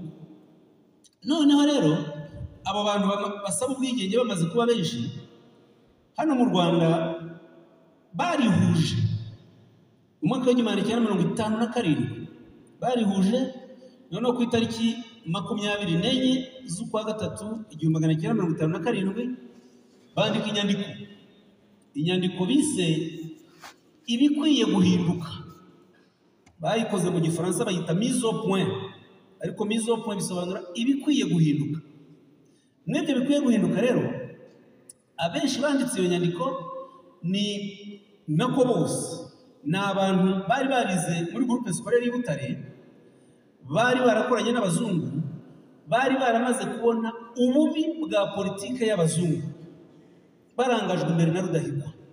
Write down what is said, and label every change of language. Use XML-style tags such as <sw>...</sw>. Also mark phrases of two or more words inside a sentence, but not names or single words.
<rw>Noneho rero abo bantu basaba ubwigenge bamaze kuba benshi, hano mu Rwanda barihuje mu mwaka w'1957 barihuje, noneho ku itariki 24 z'ukwa gatatu 1957 bandika inyandiko bise ibikwiye guhinduka. Bayikoze mu Gifaransa bayita</rw> <fr>mise au point,</fr> <rw>ariko</rw> <fr>mise au point</fr> <rw>bisobanura ibikwiye guhinduka. Mwebwe bikwiye guhinduka rero, abenshi banditse iyo nyandiko ni nako bose ni abantu bari barize muri</rw> <fr>groupe scolaire</fr> <rw>y'I Butare, bari barakoranye n'abazungu, bari baramaze kubona ububi bwa politike y'abazungu, barangajwe imbere na Rudahigwa.</rw>